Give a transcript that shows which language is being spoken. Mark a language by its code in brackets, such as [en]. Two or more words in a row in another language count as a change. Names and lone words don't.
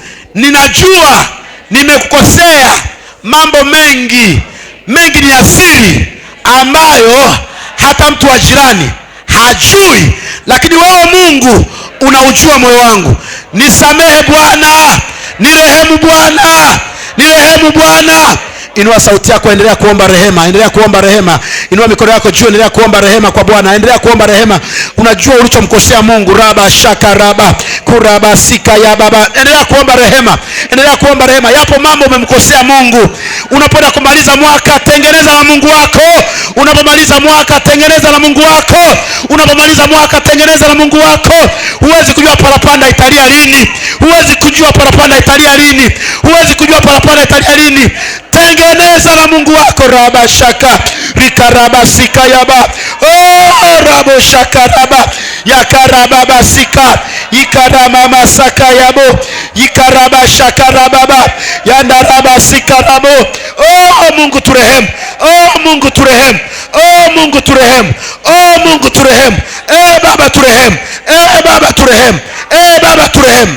[sw] Ninajua nimekukosea mambo mengi ni asiri ambayo hata mtu wa jirani hajui, lakini wewe Mungu unaujua moyo wangu. Nisamehe Bwana, nirehemu Bwana. Inua sauti yako, endelea kuomba rehema. Inua mikono yako juu, endelea kuomba rehema kwa Bwana. Endelea kuomba rehema. Unajua ulichomkosea Mungu. Raba shaka raba kuraba sika ya baba. Endelea kuomba rehema. Yapo mambo umemkosea Mungu. Unapoenda kumaliza mwaka, tengeneza na Mungu wako. Unapomaliza mwaka, tengeneza na Mungu wako. Huwezi kujua parapanda italia lini. Huwezi kujua parapanda italia lini. Tengeneza na Mungu wako. Raba shaka rikaraba sika yaba. Rabo shaka raba yakaraba basika ikarama masaka yabo ikaraba shaka raba yandaraba sika rabo. Mungu turehemu. Baba turehemu.